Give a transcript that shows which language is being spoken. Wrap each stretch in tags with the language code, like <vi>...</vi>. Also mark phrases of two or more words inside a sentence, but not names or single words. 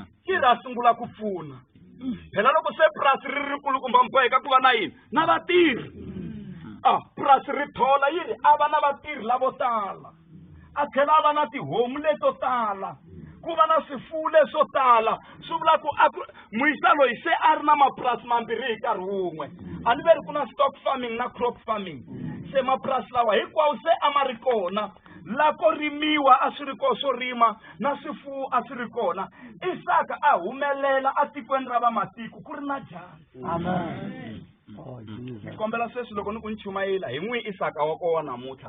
<ts>Ki ra sungula ku pfuna phela loko se purasi ri ri kulukumba mi boheka ku va na yini na vatirhi. Purasi ri thola yi ri a va na vatirhi lavo tala a tlhela a va na tihomu leto tala ku va na swifuwo leswo tala swi vula ku muyisa loyi se a ri na mapurasi mambirhi hi nkarhi wun'we a ni veri ku na</ts> <en>stock farming</en> <ts>na</ts> <en>crop farming</en> <ts>se mapurasi lawa hinkwawo se a ma ri kona la ko rimiwa a swi ri kona swo rima na swifuwo a swi ri kona Isaka a humelela a tikweni ra vamatiko ku ri na dyandza.</ts> <en>Amen. Oh, Jesus.</en> <ts>Ni kombela sweswi loko ni ku ni chumayela hi n'wi Isaka wa koho namuntlha.</ts>